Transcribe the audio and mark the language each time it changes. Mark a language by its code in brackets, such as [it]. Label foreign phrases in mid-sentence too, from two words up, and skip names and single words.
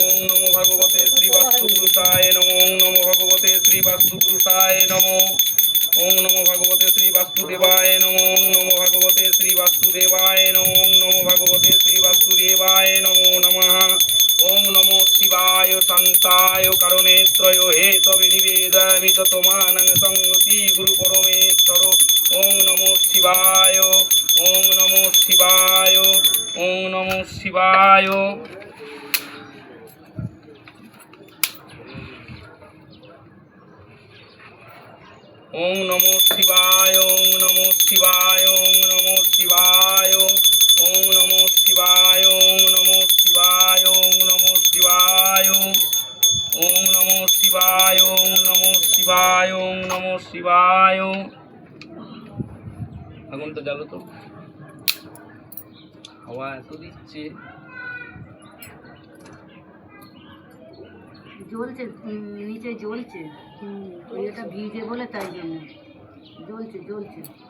[sa] ওং নমো ভগবতে শ্রী বাস্তুপুরুষায় নমো। ওং নমো ভগবতে শ্রী বাস্তুপুরুষায় নমো। ওং নমো ভগবতে শ্রী বাসুদেবায় নমো। ওং নমো ভগবতে শ্রী বাসুদেবায় নমো। ওং নমো ভগবতে শ্রী বাসুদেবায় নমো নমঃ। ওং নমো শিবায় শান্তায় কারণেত্রয় হেতবে নিবেদয়ামি ততমানং সংগতি গুরু পরমেশ্বর। ওং নমো শিবায়। ওং নমো শিবায়। ওং নমো শিবায়। ওং নমো শিবায়। ওং নমো শিবায়। ওং নমো শিবায়। ওং নমো শিবায়। ওং নমো শিবায়। ওং নমো শিবায়। ওং নমো শিবায়। ওং নমো শিবায়। ওং নমো শিবায়। [bn] আগুনটা জ্বালো তো, হাওয়া এত দিচ্ছে। জ্বলছে, নিচে জ্বলছে, এটা ভিজে বলে তাই জন্য জ্বলছে জ্বলছে।